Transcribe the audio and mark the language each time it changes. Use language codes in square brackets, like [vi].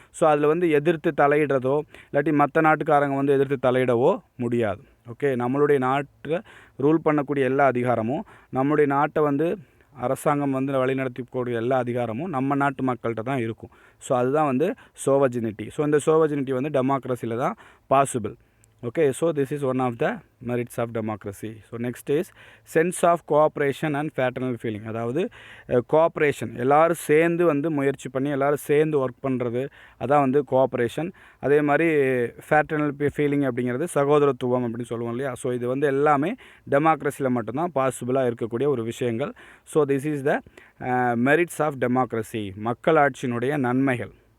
[ta] So அதில் வந்து எதிர்த்து தலையிடுறதோ இல்லாட்டி மற்ற நாட்டுக்காரங்க வந்து எதிர்த்து தலையிடவோ முடியாது. ஓகே, நம்மளுடைய நாட்டில் ரூல் பண்ணக்கூடிய எல்லா அதிகாரமும், நம்மளுடைய நாட்டை வந்து அரசாங்கம் வந்து வழிநடத்தக்கூடிய எல்லா அதிகாரமும் நம்ம நாட்டு மக்கள்கிட்ட தான் இருக்கும். ஸோ அதுதான் வந்து சோவர்ஜினிட்டி. ஸோ இந்த சோவர்ஜினிட்டி வந்து டெமோக்ரஸியில் தான் possible. [en] Okay, so this is one of the merits of democracy. So next is sense of cooperation and fraternal feeling. [ta] அதாவது கோஆப்ரேஷன், எல்லோரும் சேர்ந்து வந்து முயற்சி பண்ணி எல்லோரும் சேர்ந்து ஒர்க் பண்ணுறது, அதான் வந்து கோஆப்ரேஷன். அதே மாதிரி ஃபேட்டர்னல் ஃபீலிங் அப்படிங்கிறது சகோதரத்துவம் அப்படின்னு சொல்லுவோம் இல்லையா? ஸோ இது வந்து எல்லாமே டெமோக்ரஸியில் மட்டும்தான் பாசிபிளாக இருக்கக்கூடிய ஒரு விஷயங்கள். [en] so this is the merits of democracy, [ta] மக்களாட்சியினுடைய நன்மைகள்.